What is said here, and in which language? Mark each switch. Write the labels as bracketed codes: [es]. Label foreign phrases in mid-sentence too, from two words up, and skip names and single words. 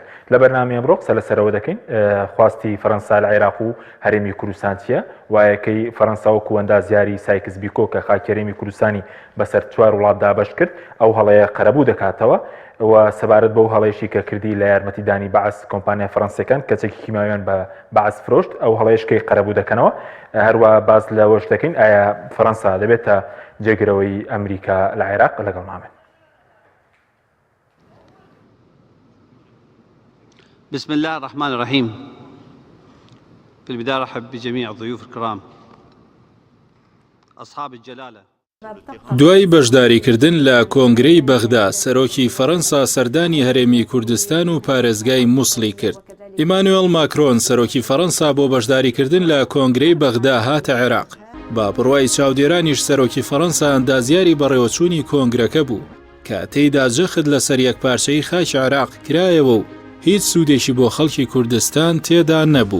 [ckb] لە بەرنامەی ئەمڕۆ قسە لەسەرەوە دەکەین خواستی فەرەنسا لە عێراق و هەرێمی کوردستان چییە، وایەکەی فەرەنسا وەکو ئەندازیاری سایکس بیکۆ کە خاکی هەرێمی کوردستانی بەسەر 4 وڵات دابەش کرد ئەو هەڵەیە قەرەبوو دەکاتەوە و سەبارەت بەو هەڵەیەشی کە کردی لە یارمەتیدانی بەعس کۆمپانیا فەرەنسیەکان کەچێکی کیماویان بە بەعس فرۆشت ئەو هەڵەیەشکەی قەرەبوو دەکەنەوە. هەروە باز لەوەش دەکەین ئایا فەرەنسا دەبێتە جێگرەوەی ئەمریکا لە عێراق لەگەڵ مامێن. [ar] بسم الله الرحمن الرحيم. في البداية أرحب بجميع الضيوف الكرام أصحاب الجلالة. [ckb] دوای بەشداریکردن لە کۆنگرەی بەغدا سەرۆکی فەرەنسا سەردانی هەرێمی کوردستان و پارێزگای مووسڵی کرد. ئیمانوێل ماکرۆن سەرۆکی فەرەنسا بۆ بەشداریکردن لە کۆنگرەی بەغدا هاتە عێراق. با بڕوای چاودێرانیش سەرۆکی فەرەنسا ئەندازیاری بەڕێوەچوونی کۆنگرەکە بوو کە تێیدا جەخت لە سەر یەکپارچەی خاکی عێراق کرایەوە و هیچ سوودێکی بۆ خەڵکی کوردستان تێدا نەبوو.